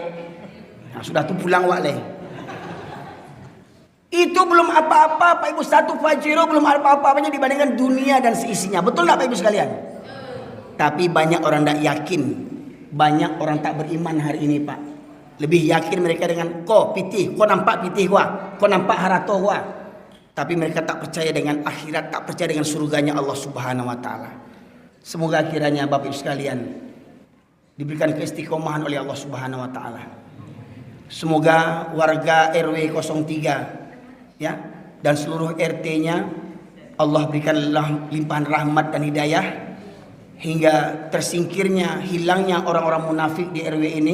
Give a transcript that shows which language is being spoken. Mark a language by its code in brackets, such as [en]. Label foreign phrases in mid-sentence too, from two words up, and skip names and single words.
[id] Nah, sudah tuh pulang wale. Itu belum apa-apa, Pak Ibu. 1 Pajero belum apa-apanya dibandingkan dunia dan seisinya. Betul nggak, Pak Ibu sekalian? Tapi banyak orang tidak yakin. Banyak orang tak beriman hari ini, Pak. Lebih yakin mereka dengan [min] ko pitih, ko nampak pitih gua, ko nampak harato gua. [id] Tapi mereka tak percaya dengan akhirat, tak percaya dengan surganya Allah [ar] سبحانه وتعالى. [id] Semoga kiranya Bapak Ibu sekalian diberikan keistiqomahan oleh Allah [ar] سبحانه وتعالى. [id] Semoga warga RW 03, ya, dan seluruh RT-nya Allah berikan limpahan rahmat dan hidayah hingga tersingkirnya, hilangnya orang-orang munafik di RW ini.